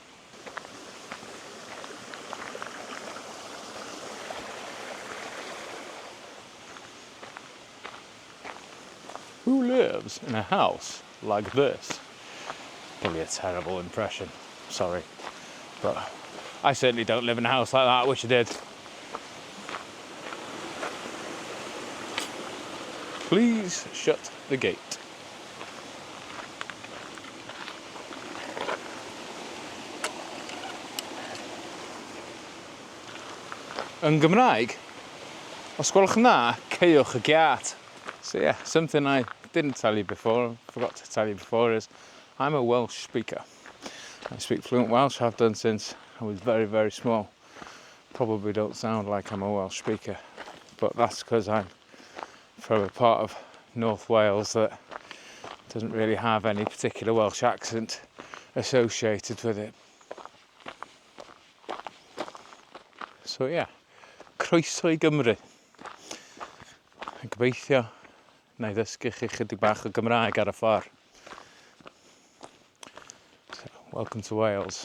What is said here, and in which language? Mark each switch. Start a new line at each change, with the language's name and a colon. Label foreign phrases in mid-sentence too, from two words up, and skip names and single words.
English: Who lives in a house like this? Probably a terrible impression, sorry. But I certainly don't live in a house like that, I wish I did. Please shut the gate.
Welsh: Yn Gymraeg, os gwelwch yn dda, ceiwch y giat.
English: So yeah, something I didn't tell you before, forgot to tell you before, is I'm a Welsh speaker. I speak fluent Welsh, I've done since I was very, very small. Probably don't sound like I'm a Welsh speaker, but that's because I'm from a part of North Wales that doesn't really have any particular Welsh accent associated with it. So yeah,
Welsh: croeso I Gymru. Gobeithio na I ddysgu chi chydig bach o Gymraeg ar y ffordd.
English: So, welcome to Wales.